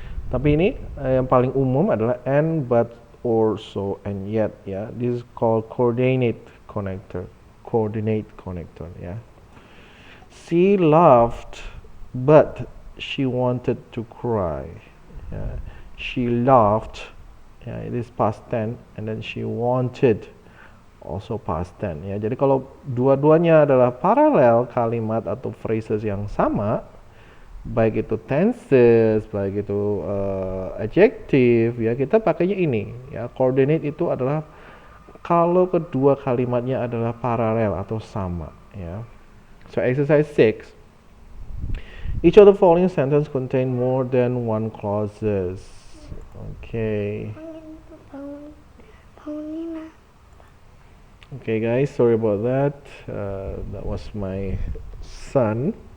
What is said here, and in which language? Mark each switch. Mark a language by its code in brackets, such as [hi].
[id] Tapi ini yang paling umum adalah and, but, or, so, and yet, ya. [en] This is called coordinate connector. Coordinate connector, ya. She laughed, but she wanted to cry. Ya. She laughed, ya, it is past tense, and then she wanted, also past tense. [id] Ya. Jadi kalau dua-duanya adalah paralel kalimat atau phrases yang sama, baik itu tenses, baik itu adjective, ya kita pakainya ini. Ya, coordinate itu adalah kalau kedua kalimatnya adalah paralel atau sama. [en] Ya. So exercise 6. Each of the following sentence contain more than one clauses. Okay. Okay, guys, sorry about that. That was my son.